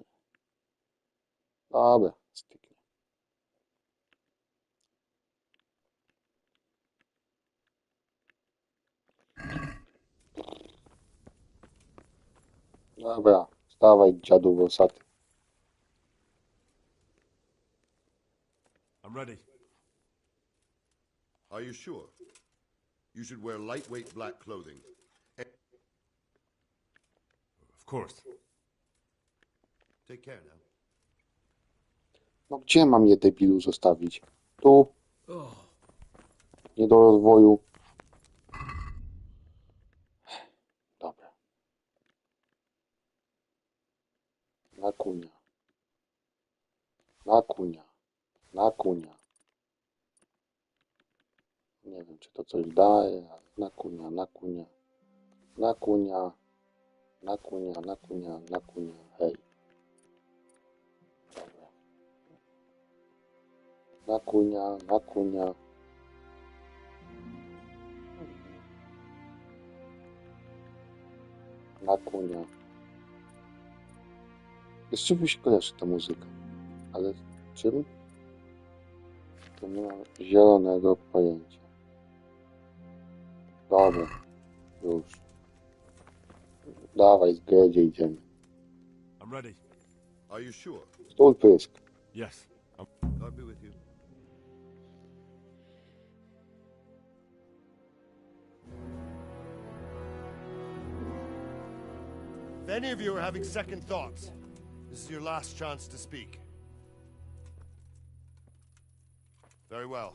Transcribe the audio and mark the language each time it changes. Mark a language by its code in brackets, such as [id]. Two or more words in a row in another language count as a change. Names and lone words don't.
[pl] Dobra, styknie. Dobra, wstawaj, dziadu włosaty. [en] I'm ready. Are you sure? You should wear lightweight black clothing. Of course. Take care now. [pl] No gdzie mam je, debilu, zostawić? Tu. Nie do rozwoju. Dobra. Na kunia. Na kunia. Na kunia. Nie wiem, czy to coś daje, ale na kunia, na kunia. Na kunia. Na kunia, na kunia, na kunia. Hej. Dobra. Na kunia, na kunia. Na kunia. Z czym mi się kojarzy ta muzyka? Ale czym? To nie mam zielonego pojęcia. Dobra. Już. Dawaj, z Gredzie idziemy. [en] I'm ready. Are you sure? Stół pysk. Yes. God be with you. If any of you are having second thoughts, this is your last chance to speak. Very well.